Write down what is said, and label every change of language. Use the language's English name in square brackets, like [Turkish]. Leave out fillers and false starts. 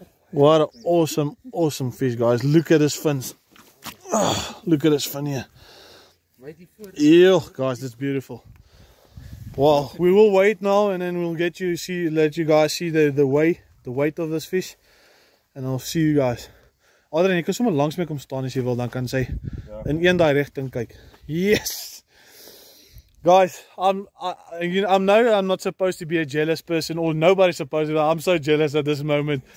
[English] What an awesome fish, guys. Look at his fins. Look at his fin here. Yeah, guys, that's beautiful. Well, we will wait now and then we'll let you guys see the weight of this fish. And I'll see you guys. [Afrikaans] Adriaan, jy kan sommer langs my kom staan as jy wil, dan kan sy in een daai rigting kyk. [English] Yes. Guys, I'm not supposed to be a jealous person, or nobody's supposed to be. I'm so jealous at this moment.